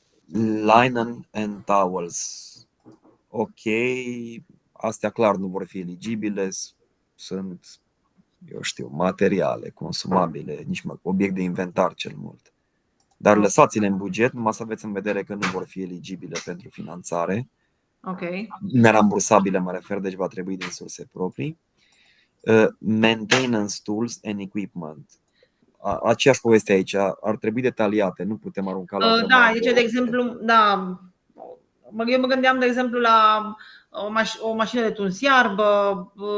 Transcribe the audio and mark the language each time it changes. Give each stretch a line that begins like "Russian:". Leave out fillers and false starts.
English: Linen and towels.
Romanian: Ok, astea clar nu vor fi eligibile, sunt, eu știu, materiale consumabile, nici obiect de inventar cel mult. Dar lăsați-le în buget, numai să aveți în vedere că nu vor fi eligibile pentru finanțare. Ok. Nerambursabile mă refer, deci va trebui din surse proprii.
English: Maintenance tools and equipment.
Romanian: Aceeași poveste aici, ar trebui detaliate, nu putem arunca la da, deci de exemplu, da, eu mă gândeam de exemplu la o mașină de tuns iarbă.